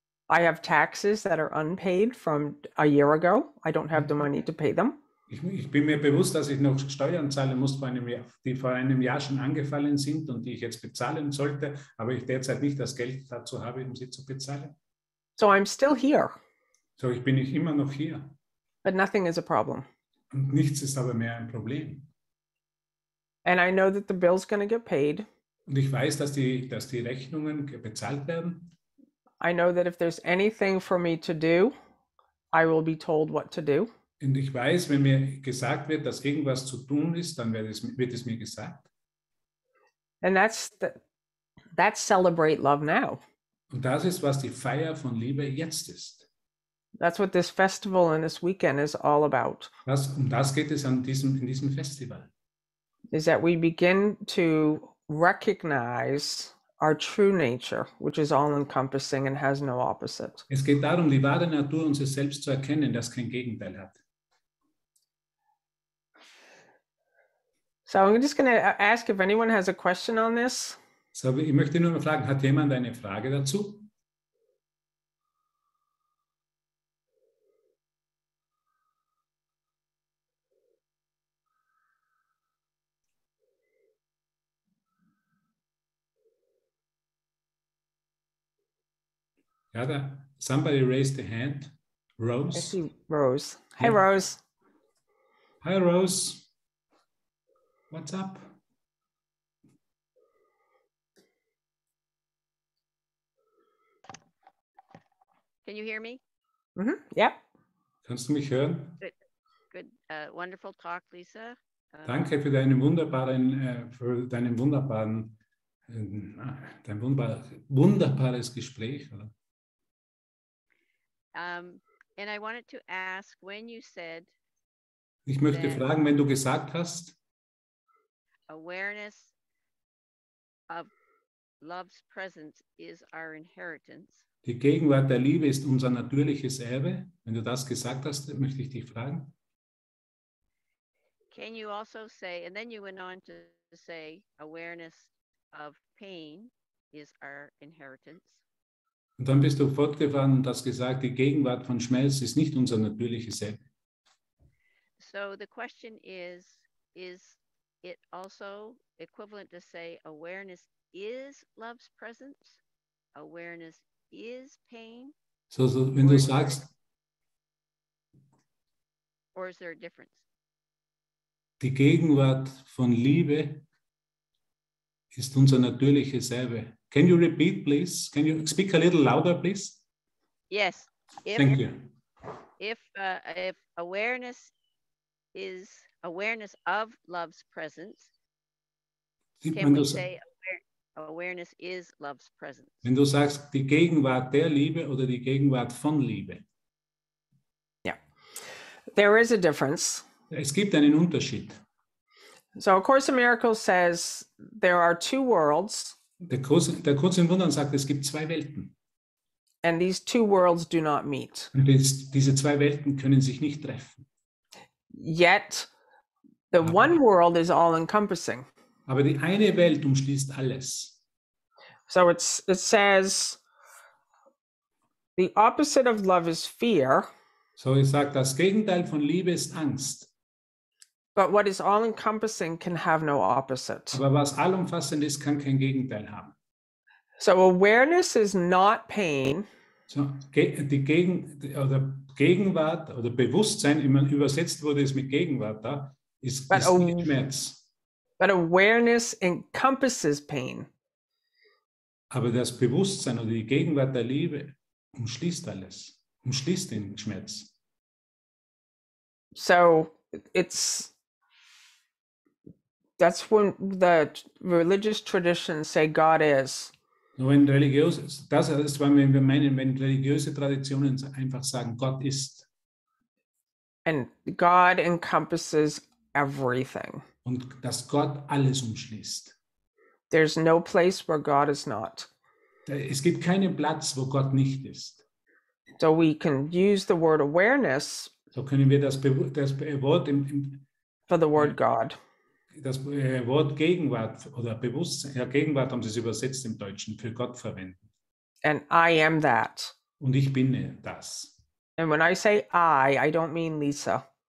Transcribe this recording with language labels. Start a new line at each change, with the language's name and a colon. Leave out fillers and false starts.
English: I have taxes that are unpaid from a year ago. I don't have the money to pay them.
German: Ich bin mir bewusst, dass ich noch Steuern zahlen muss, die vor einem Jahr schon angefallen sind und die ich jetzt bezahlen sollte, aber ich derzeit nicht das Geld dazu habe, um sie zu bezahlen.
English: So I'm still here.
German: So bin ich immer noch hier.
English: But nothing is a problem.
German: Und nichts ist aber mehr ein Problem.
English: And I know that the bill's going to get paid.
German: Und ich weiß, dass die Rechnungen bezahlt werden.
English: I know that if there's anything for me to do, I will be told what to do.
German: Und ich weiß, wenn mir gesagt wird, dass irgendwas zu tun ist, dann wird es mir gesagt.
English: And that's celebrate love now.
German: Und das ist, was die Feier von Liebe jetzt ist.
English: That's what this festival and this weekend is all about.
German: Um das geht es in diesem Festival.
English: Is that we begin to recognize our true nature, which is all-encompassing and has no opposite.
German: Es geht darum, die wahre Natur unseres Selbst zu erkennen, das kein Gegenteil hat.
English: So I'm just going to ask if anyone has a question on this.
German: So, ich möchte nur mal fragen, hat jemand eine Frage dazu?
English: Ja, somebody raised a hand. Rose. I see Rose. Hi, Yeah. Rose. Hi, Rose. What's up? Can you hear me? Mm-hmm. Yep.
German: Kannst du mich hören?
English: Good. Wonderful talk, Lisa.
German: Danke für dein wunderbares Gespräch. Oder?
English: And I wanted to ask when you said
German: Ich möchte
English: Then-
German: fragen, wenn du gesagt hast,
English: awareness of love's presence is our inheritance.
German: die Gegenwart der Liebe ist unser natürliches Erbe. Wenn du das gesagt hast, möchte ich dich fragen.
English: Can you also say, and then you went on to say, awareness of pain is our inheritance.
German: Und dann bist du fortgefahren und hast gesagt, die Gegenwart von Schmerz ist nicht unser natürliches Erbe.
English: So the question is it also equivalent to say awareness is love's presence? Awareness is pain?
German: So, wenn du sagst,
English: Or is there a difference?
German: die Gegenwart von Liebe ist unser natürliches Erbe.
English: Can you repeat, please? Can you speak a little louder, please? Yes. Thank you. If awareness is awareness of love's presence, can
German: Wenn
English: we
German: du,
English: say awareness is love's presence.
German: Wenn du sagst, die Gegenwart der Liebe oder die Gegenwart von Liebe.
English: There is a difference.
German: Es gibt einen Unterschied.
English: So A Course in Miracles says there are two worlds,
German: Der Kurs in Wundern sagt, es gibt zwei Welten.
English: and these two worlds do not meet.
German: Und diese zwei Welten können sich nicht treffen.
English: Yet the one world is all-encompassing.
German: Aber die eine Welt umschließt alles.
English: So it says the opposite of love is fear,
German: So, ich sage, das Gegenteil von Liebe ist Angst.
English: but what is all-encompassing can have no opposite.
German: Aber was allumfassend ist, kann kein Gegenteil haben.
English: So awareness is not pain,
German: So, die Gegenwart oder Bewusstsein, immer übersetzt wurde es mit Gegenwart da, ist nicht Schmerz.
English: but awareness encompasses pain.
German: Aber das Bewusstsein oder die Gegenwart der Liebe umschließt alles, umschließt den Schmerz.
English: So that's when the religious traditions say God is.
German: Nur wenn das ist, wenn wir meinen, wenn religiöse Traditionen einfach sagen, Gott ist.
English: And God encompasses everything.
German: Und dass Gott alles umschließt.
English: There's no place where God is not.
German: Es gibt keinen Platz, wo Gott nicht ist.
English: So we can use the word awareness
German: So können wir das Wort
English: for the word God.
German: das Wort Gegenwart oder Bewusstsein, ja, Gegenwart haben sie es übersetzt im Deutschen, für Gott verwenden.
English: And I am that.
German: Und ich bin das.
English: And when I say I don't mean Lisa.